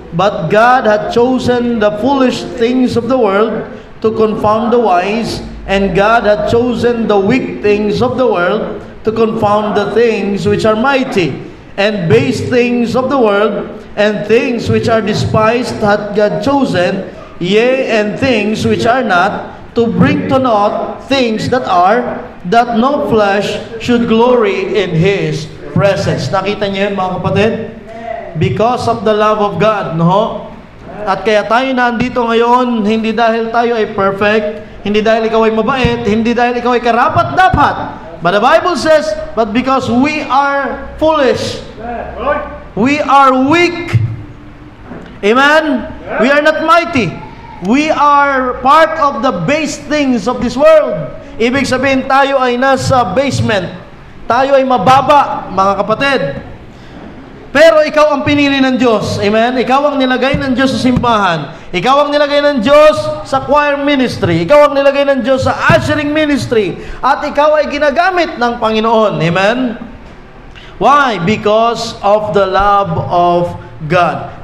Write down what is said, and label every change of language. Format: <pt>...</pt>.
<en>But God hath chosen the foolish things of the world to confound the wise, and God hath chosen the weak things of the world to confound the things which are mighty, and base things of the world, and things which are despised hath God chosen, yea, and things which are not, to bring to naught things that are, that no flesh should glory in His presence.</en> <tl>Nakita niyo yun, mga kapatid?</tl> <en>Because of the love of God,</en> <tl>no? At kaya tayo nandito ngayon, hindi dahil tayo ay perfect, hindi dahil ikaw ay mabait, hindi dahil ikaw ay karapat-dapat.</tl> <en>But the Bible says, but because we are foolish, we are weak. Amen? We are not mighty. We are part of the base things of this world.</en> <tl>Ibig sabihin, tayo ay nasa basement. Tayo ay mababa, mga kapatid. Pero ikaw ang pinili ng Diyos. Amen? Ikaw ang nilagay ng Diyos sa simbahan. Ikaw ang nilagay ng Diyos sa choir ministry. Ikaw ang nilagay ng Diyos sa ushering ministry. At ikaw ay ginagamit ng Panginoon. Amen?</tl> <en>Why? Because of the love of God.</en>